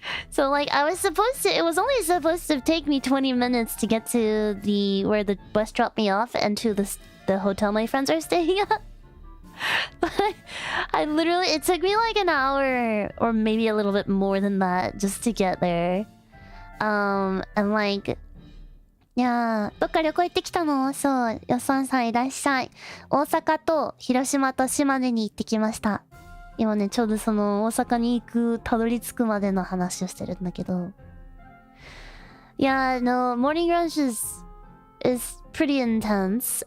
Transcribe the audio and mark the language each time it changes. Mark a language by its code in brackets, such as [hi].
[en] So like it was only supposed to take me 20 minutes to get to where the bus dropped me off and to the hotel my friends are staying at. But I literally, it took me like an hour or maybe a little bit more than that just to get there. And like, yeah, [ja] どっか旅行行ってきたの？そう、よっさんさんいらっしゃい。大阪と広島と島根に行ってきました。今ね、ちょうどその大阪に行く、たどり着くまでの話をしてるんだけど。 [en] Yeah, no, morning rush is pretty intense.